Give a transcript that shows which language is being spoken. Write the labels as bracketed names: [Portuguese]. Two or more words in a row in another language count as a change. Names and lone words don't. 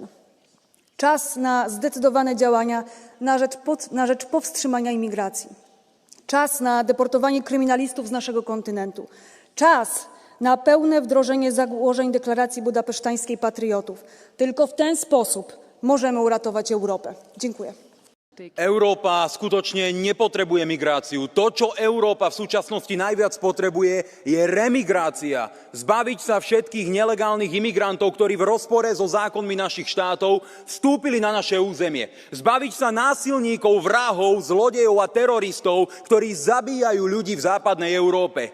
[Polish] Czas na zdecydowane działania na rzecz powstrzymania imigracji. Czas na deportowanie kryminalistów z naszego kontynentu. Czas na pełne wdrożenie założeń deklaracji budapesztańskiej patriotów. Tylko w ten sposób możemy uratować Europę. Dziękuję. [Slovak] Európa skutočne nepotrebuje migráciu. To, čo Európa v súčasnosti najviac potrebuje, je remigrácia. Zbaviť sa všetkých nelegálnych imigrantov, ktorí v rozpore so zákonmi našich štátov vstúpili na naše územie. Zbaviť sa násilníkov, vrahov, zlodejov a teroristov, ktorí zabíjajú ľudí v západnej Európe.